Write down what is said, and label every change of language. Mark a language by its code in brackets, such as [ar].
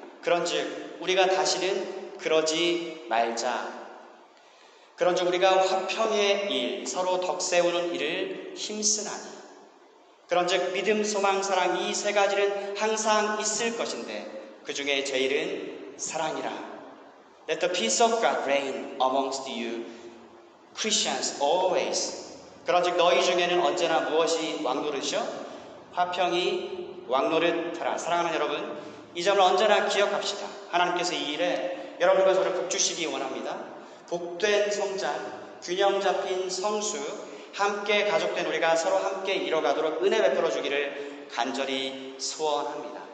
[ko] 그런즉 우리가 다시는 그러지 말자. 그런즉 우리가 화평의 일, 서로 덕세우는 일을 힘쓰나니. 그런즉 믿음, 소망, 사랑 이 세 가지는 항상 있을 것인데 그 중에 제일은 사랑이라. [en] Let the peace of God reign amongst you, Christians always. [ko] 그런즉 너희 중에는 언제나 무엇이 왕노릇이요? 화평이 왕노릇하라. 사랑하는 여러분, 이 점을 언제나 기억합시다. 하나님께서 이 일에 여러분과 저를 복주시기 원합니다. 복된 성장, 균형 잡힌 성수, 함께 가족된 우리가 서로 함께 이뤄가도록 은혜 베풀어 주기를 간절히 소원합니다.